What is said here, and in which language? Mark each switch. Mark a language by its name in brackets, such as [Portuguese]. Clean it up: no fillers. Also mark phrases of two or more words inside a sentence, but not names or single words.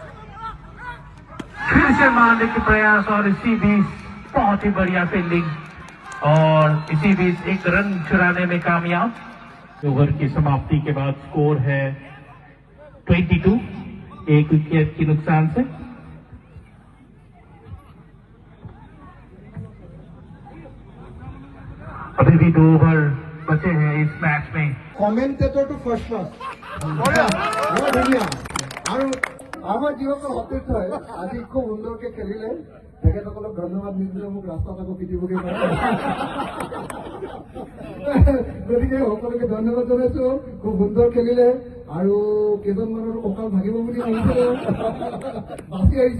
[Hindi] फिर से मारने के प्रयास और इसी बीच बहुत ही बढ़िया फील्डिंग और इसी बीच 1 रन चुराने में कामयाब। ओवर की समाप्ति के बाद स्कोर है 22, 1 विकेट के नुकसान से। अभी भी 2 ओवर बचे हैं इस मैच में। [Assamese] কমেন্টেটৰটো [English] first class [Assamese] বৰ ধুনীয়া আৰু আমাৰ যিসকল সতীৰ্থ হয় আজি খুব সুন্দৰকে খেলিলে, তেখেতসকলক ধন্যবাদ নিদিলে মোক ৰাস্তাত আকৌ পিটিবগৈ পাৰে। গতিকে সকলোকে ধন্যবাদ জনাইছো, খুব সুন্দৰ খেলিলে আৰু কেইজনমানৰ কঁকাল ভাগিব বুলি ভাবিছিলো, বাচি আহিছে।